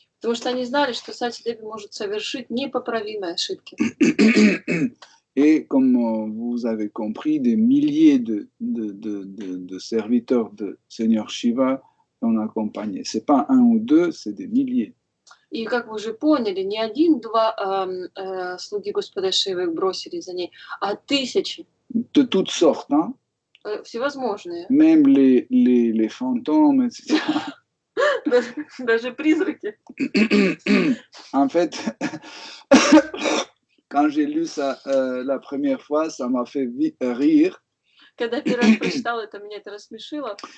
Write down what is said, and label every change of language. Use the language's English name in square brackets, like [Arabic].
[Russian] Потому что они знали, что Сати Деви может совершить непоправимые ошибки. [French] Et comme vous avez compris, des milliers de serviteurs de Seigneur Shiva l'ont accompagné. Ce n'est pas un ou deux, c'est des milliers. [Russian] И как вы уже поняли, не один-два слуги Господа Шивы бросились за ней, а тысячи, [French] de toutes sortes, hein? [Russian] Всевозможные. [French] Même les fantômes, etc. [Russian] Даже призраки. [French] En fait, quand j'ai lu ça la première fois, ça m'a fait rire. [Russian] Когда первый раз прочитала это, меня это рассмешило.